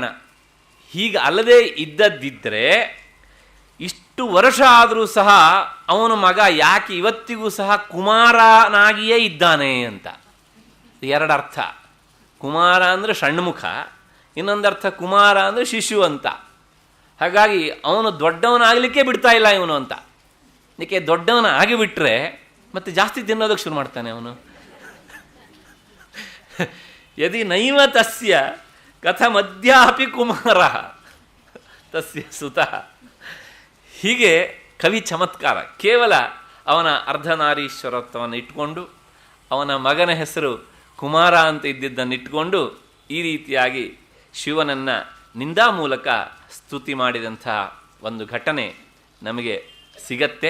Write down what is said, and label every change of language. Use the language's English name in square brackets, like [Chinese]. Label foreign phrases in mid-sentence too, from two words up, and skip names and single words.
[Kannada] ಹೀಗೆ ಅಲ್ಲದೆ ಇದ್ದದ್ದಿದ್ದರೆ ಇಷ್ಟು ವರ್ಷ ಆದರೂ ಸಹ ಅವನ ಮಗ ಯಾಕೆ ಇವತ್ತಿಗೂ ಸಹ ಕುಮಾರನಾಗಿಯೇ ಇದ್ದಾನೆ ಅಂತ. ಎರಡರ್ಥ, ಕುಮಾರ ಅಂದರೆ ಷಣ್ಮುಖ, ಇನ್ನೊಂದರ್ಥ ಕುಮಾರ ಅಂದರೆ ಶಿಶು ಅಂತ. ಹಾಗಾಗಿ ಅವನು ದೊಡ್ಡವನಾಗಲಿಕ್ಕೆ ಬಿಡ್ತಾ ಇಲ್ಲ ಇವನು ಅಂತ. ಇದಕ್ಕೆ ದೊಡ್ಡವನ ಆಗಿಬಿಟ್ರೆ ಮತ್ತೆ ಜಾಸ್ತಿ ತಿನ್ನೋದಕ್ಕೆ ಶುರು ಮಾಡ್ತಾನೆ ಅವನು. [Sanskrit] ಯದಿ ನೈವ ತಸ್ಯ ಕಥಮದ್ಯಾಪಿ ಕುಮಾರ ತಸ್ಯ ಸುತಃ. [Kannada] ಹೀಗೆ ಕವಿ ಚಮತ್ಕಾರ. ಕೇವಲ ಅವನ ಅರ್ಧನಾರೀಶ್ವರತ್ವವನ್ನು ಇಟ್ಕೊಂಡು, ಅವನ ಮಗನ ಹೆಸರು ಕುಮಾರ ಅಂತ ಇದ್ದಿದ್ದನ್ನು ಇಟ್ಕೊಂಡು ಈ ರೀತಿಯಾಗಿ ಶಿವನನ್ನು ನಿಂದಾ ಮೂಲಕ ಸ್ತುತಿ ಮಾಡಿದಂಥ ಒಂದು ಘಟನೆ ನಮಗೆ ಸಿಗತ್ತೆ.